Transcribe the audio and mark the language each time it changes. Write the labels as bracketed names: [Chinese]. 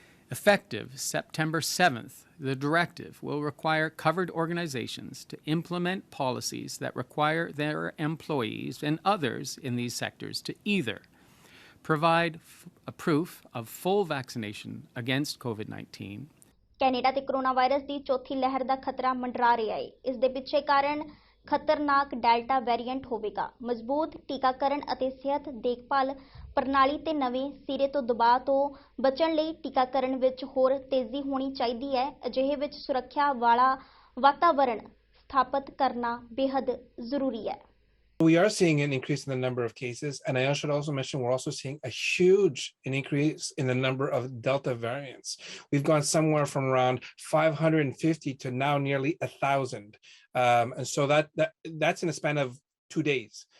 [English] Effective September 7th, the directive will require covered organizations to implement policies that require their employees and others in these sectors to either provide a proof of full vaccination against COVID-19. [Punjabi] Canada ਤੇ corona virus ਦੀ ਚੌਥੀ ਲਹਿਰ ਦਾ ਖਤਰਾ ਮੰਡਰਾ ਰਿਹਾ ਹੈ। ਇਸ ਦੇ ਪਿੱਛੇ ਕਾਰਨ ਖਤਰਨਾਕ ਡੈਲਟਾ ਵੇਰੀਐਂਟ ਹੋਵੇਗਾ। ਮਜ਼ਬੂਤ ਟੀਕਾਕਰਨ ਅਤੇ ਸਿਹਤ ਦੇਖਭਾਲ ਪ੍ਰਣਾਲੀ ਤੇ ਨਵੇਂ ਸਿਰੇ ਤੋਂ ਦਬਾਅ ਤੋਂ ਬਚਣ ਲਈ ਟੀਕਾਕਰਨ ਵਿੱਚ ਹੋਰ ਤੇਜ਼ੀ ਹੋਣੀ ਚਾਹੀਦੀ ਹੈ। ਅਜਿਹੇ ਵਿੱਚ ਸੁਰੱਖਿਆ ਵਾਲਾ ਵਾਤਾਵਰਣ ਸਥਾਪਿਤ ਕਰਨਾ ਬੇहद ਜ਼ਰੂਰੀ ਹੈ। [English] We are seeing an increase in the number of cases, and I should also mention we're also seeing a huge increase in the number of Delta variants. We've gone somewhere from around 550 to now nearly 1,000, and so that's in a span of 2 days.